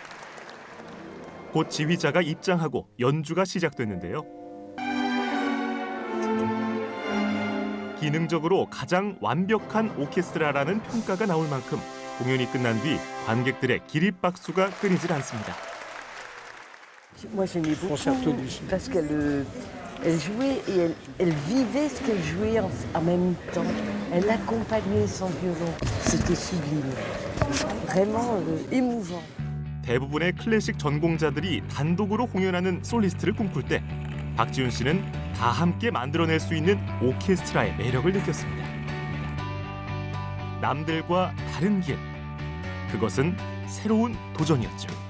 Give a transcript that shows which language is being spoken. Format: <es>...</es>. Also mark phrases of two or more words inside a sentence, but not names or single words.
<ko>곧 지휘자가 입장하고 연주가 시작됐는데요. 기능적으로 가장 완벽한 오케스트라라는 평가가 나올 만큼 공연이 끝난 뒤 관객들의 기립박수가 끊이질 않습니다.</ko> <fr>Moi j'aimais beaucoup parce qu'elle jouait et elle vivait ce qu'elle jouait en même temps. Elle accompagnait son violon. C'était sublime. Vraiment émouvant.</fr> <ko>대부분의 클래식 전공자들이 단독으로 공연하는 솔리스트를 꿈꿀 때 박지훈 씨는 다 함께 만들어낼 수 있는 오케스트라의 매력을 느꼈습니다. 남들과 다른 길. 그것은 새로운 도전이었죠.</ko>